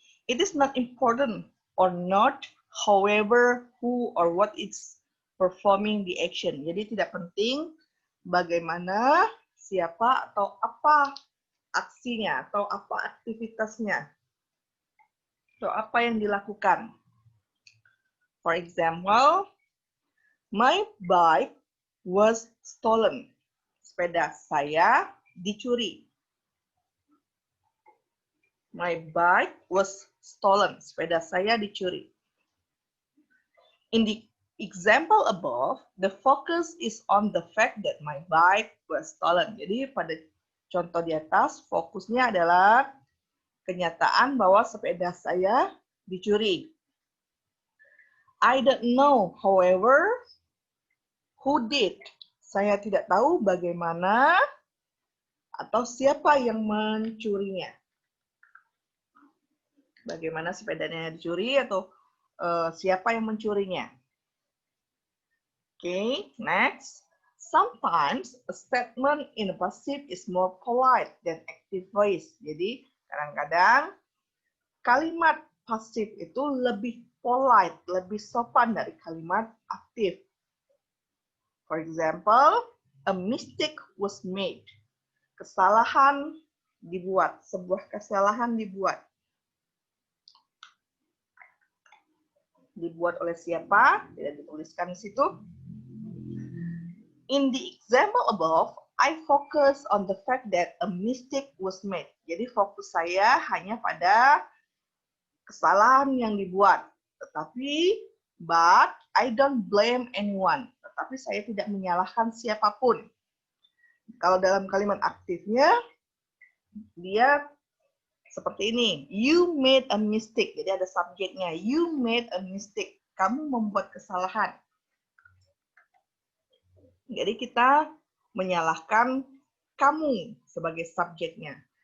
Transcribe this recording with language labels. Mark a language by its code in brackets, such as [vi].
[en] It is not important or not, however, who or what is performing the action. [id] Jadi tidak penting bagaimana, siapa, atau apa aksinya, atau apa aktivitasnya, atau apa yang dilakukan. [en] For example, my bike was stolen. [id] Sepeda saya dicuri. [en] My bike was stolen. [id] Sepeda saya dicuri. [en] In the example above, the focus is on the fact that my bike was stolen. [id] Jadi pada contoh di atas, fokusnya adalah kenyataan bahwa sepeda saya dicuri. [en] I don't know, however, who did. [id] Saya tidak tahu bagaimana atau siapa yang mencurinya. Bagaimana sepedanya dicuri atau siapa yang mencurinya. [en] Okay, next. Sometimes a statement in a passive is more polite than active voice. [id] Jadi kadang-kadang kalimat pasif itu lebih polite, lebih sopan dari kalimat aktif. [en] For example, a mistake was made. [id] Kesalahan dibuat, sebuah kesalahan dibuat. Dibuat oleh siapa? Tidak dituliskan di situ. [en] In the example above, I focus on the fact that a mistake was made. [id] Jadi fokus saya hanya pada kesalahan yang dibuat. Tetapi, [en] but I don't blame anyone. [id] Tetapi saya tidak menyalahkan siapapun. Kalau dalam kalimat aktifnya, dia seperti ini. [en] You made a mistake. [id] Jadi ada subjeknya. [en] You made a mistake. [id] Kamu membuat kesalahan. Jadi kita menyalahkan kamu sebagai subjeknya.